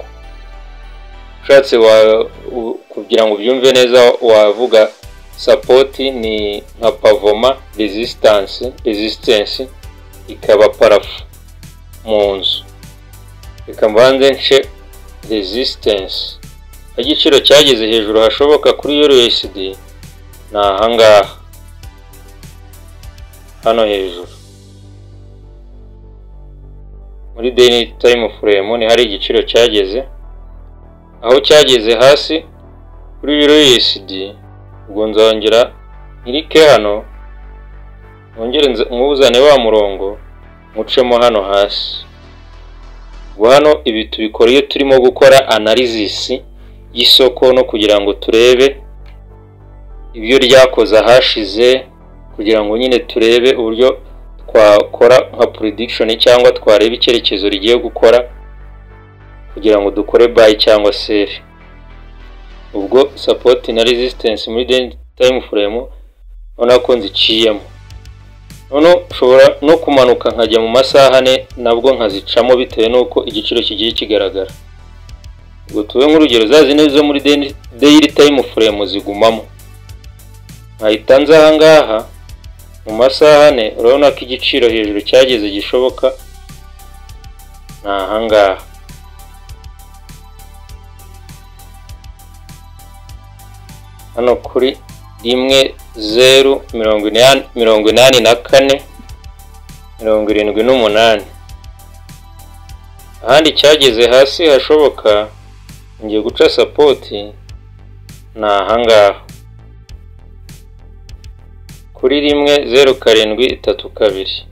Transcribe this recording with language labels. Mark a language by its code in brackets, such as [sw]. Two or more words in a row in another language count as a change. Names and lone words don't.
[rw] Ushatse kugira ngo ubyumve neza wavuga support ni nka pavoma, resistance ikaba parafu mu nzu. Reka mbanze nce resistance, igiciro cyageze hejuru hashoboka kuri euro USD ni ahangaha hano hejuru. Muri [en] daily time frame [rw] ni hari igiciro cyageze, aho cyageze hasi kuri euro USD. Ubwo nzongera nkirike hano, nongere nkuzane wa murongo mucemo hano hasi. Ubwo hano ibi tubikora iyo turimo gukora analysis y'isoko no kugira ngo turebe ibyo ryakoze hashize, kugira ngo nyine turebe uburyo twakora nka prediction cyangwa twareba icyerekezo rigiye gukora kugira ngo dukore buy cyangwa sell. Ubwo support na resistance muri [en] daily time frame [rw] ubona ko nziciyemo, noneho ushobora no kumanuka nkajya mu masaha ane nabwo nkazicamo bitewe nuko igiciro kigiye kigaragara. Ubwo tuwe nk'urugero zazi neza muri [en] daily time frame [rw] zigumamo, nkahita nza ahangaha mu masaha ane. Urabona ko igiciro hejuru cyageze gishoboka ni ahangaha. Hano kuri 1.084.78 ahandi cyageze hasi hashoboka ngiye guca support ni ahangaha kuri 1.0732.